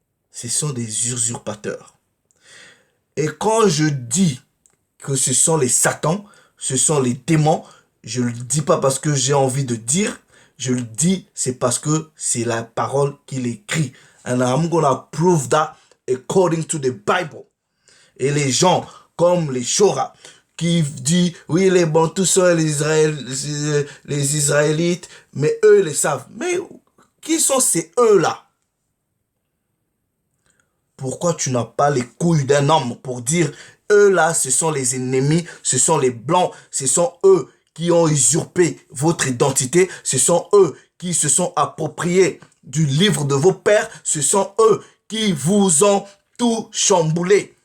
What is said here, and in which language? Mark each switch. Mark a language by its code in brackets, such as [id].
[fr] Ce sont des usurpateurs. Et quand je dis que ce sont les satans, ce sont les démons, je ne le dis pas parce que j'ai envie de dire, je le dis, c'est parce que c'est la parole qu'il écrit. [en] And I'm gonna prove that according to the Bible. [fr] Et les gens comme les Shora qui disent, oui, les Bantous sont les Israélites, mais eux les savent. Mais qui sont ces eux-là? Pourquoi tu n'as pas les couilles d'un homme pour dire, eux là, ce sont les ennemis, ce sont les blancs, ce sont eux qui ont usurpé votre identité, ce sont eux qui se sont appropriés du livre de vos pères, ce sont eux qui vous ont tout chamboulé.